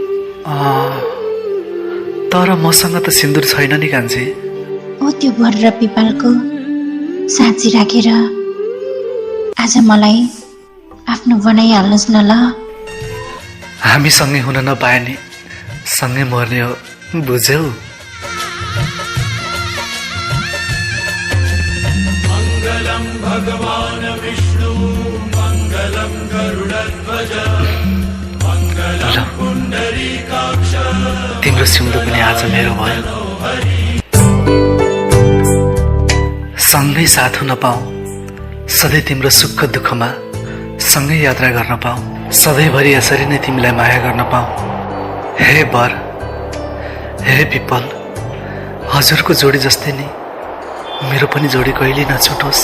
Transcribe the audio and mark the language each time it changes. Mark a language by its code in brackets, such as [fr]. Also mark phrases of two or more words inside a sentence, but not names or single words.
[ne] तर मसँग त सिन्दुर छैन नि कान्छी। ओ त्यो बर र पिपलको साँची राखेर आज मलाई आफ्नो बनाइहाल्नुहोस् न ल। हामी सँगै हुन नपाए नि सँगै मर्ने हो, बुझ्यौ? [sa] मङ्गलं भगवान् विष्णु मङ्गलं गरुडध्वज मङ्गलं पुण्डरीकाक्ष। [ne] तिम्रो सिउँदो पनि आज मेरो भयो। सँगै साथ हुन पाऊँ, सधैँ तिम्रो सुख दुःखमा सँगै यात्रा गर्न पाऊँ, सधैँभरि यसरी नै तिमीलाई माया गर्न पाऊँ। हे बर, हे पिपल, हजुरको जोडी जस्तै नै मेरो पनि जोडी कहिल्यै नछुटोस्।